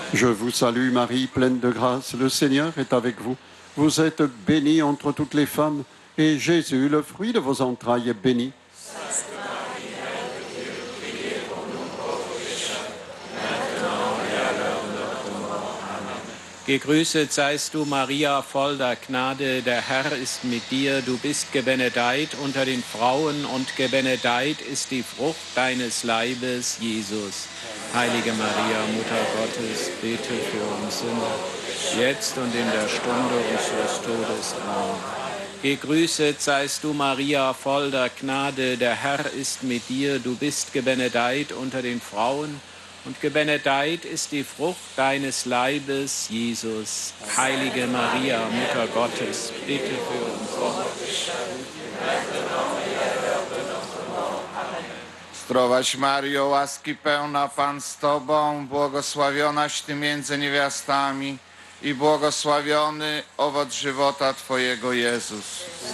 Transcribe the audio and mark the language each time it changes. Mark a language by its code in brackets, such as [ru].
[fr] Je vous salue Marie, pleine de grâce, le Seigneur est avec vous. Vous êtes bénie entre toutes les femmes, et Jésus, le fruit de vos entrailles, est béni. Sainte Marie, Mère de Dieu, priez pour nous pauvres pécheurs, maintenant et à l'heure de notre mort. Amen. [de] Gegrüßet seist du, Maria, voll der Gnade, der Herr ist mit dir. Du bist gebenedeit unter den Frauen und gebenedeit ist die Frucht deines Leibes, Jesus. Heilige Maria, Mutter Gottes, bete für uns Sünder, jetzt und in der Stunde unseres Todes. Amen. Gegrüßet seist du, Maria, voll der Gnade, der Herr ist mit dir. Du bist gebenedeit unter den Frauen und gebenedeit ist die Frucht deines Leibes, Jesus. Heilige Maria, Mutter Gottes, bitte für uns. [pl] Zdrowaś Mario, łaski pełna, Pan z Tobą, błogosławionaś Ty między niewiastami i błogosławiony owoc żywota Twojego, Jezus.